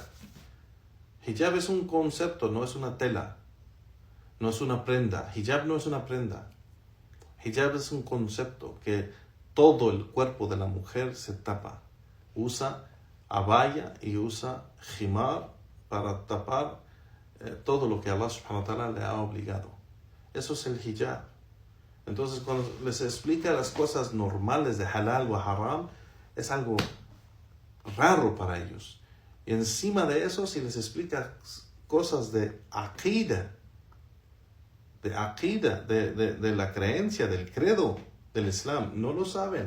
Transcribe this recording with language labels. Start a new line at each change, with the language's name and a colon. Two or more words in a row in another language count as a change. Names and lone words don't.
Spanish: Hijab es un concepto, no es una tela. No es una prenda. Hijab no es una prenda. Hijab es un concepto que todo el cuerpo de la mujer se tapa. Usa abaya y usa jimar para tapar todo lo que Allah
Arabic: سبحانه وتعالى
Spanish: le ha obligado. Eso es el hijab. Entonces, cuando les explica las cosas normales de halal o haram, es algo raro para ellos. Y encima de eso, si les explica cosas de aqida, de la creencia, del credo del Islam, no lo saben.